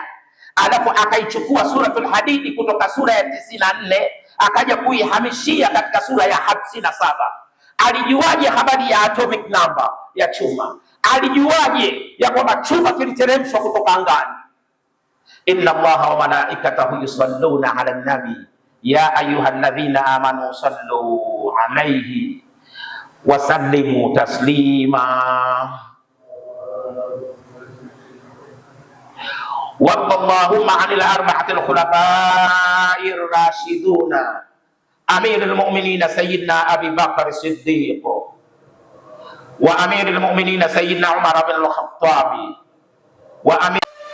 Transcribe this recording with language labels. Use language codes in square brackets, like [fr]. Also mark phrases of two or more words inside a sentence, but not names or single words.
[sw] Alafu akaichukua suratul Hadidi kutoka sura ya 94 akaja kuihamishia katika sura ya 57. Alijuaje habari ya [en] atomic number [sw] ya chuma? Alijuaje ya kwamba chuma kiliteremshwa kutoka angani? [ar] إن الله وملائكته يصلون على النبي يا أيها الذين آمنوا صلوا عليه وسلموا تسليما. اللهم عن الأربعة الخلفاء الراشدين أمير المؤمنين سيدنا أبي بكر الصديق وأمير المؤمنين سيدنا عمر بن الخطاب وأمير